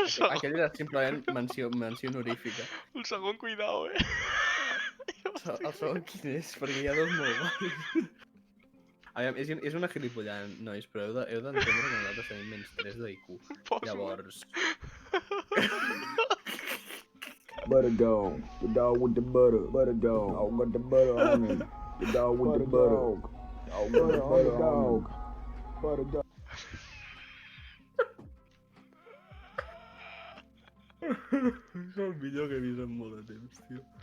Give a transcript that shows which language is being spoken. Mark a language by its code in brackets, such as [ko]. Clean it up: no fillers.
[ca] Aquell era simplement menció honorífica. El segon, cuidao, El segon quin és? Perquè hi ha dos molt guais. Aviam, és una gilipollada, nois, però heu d'entendre que nosaltres tenim menys 3 d'IQ. Llavors... [en] Butter dog, the dog with the butter, butter dog, dog got the butter on him, the dog with the butter, dog got the butter on him, butter dog. [ca] És el millor que he vist en molt de temps, tio.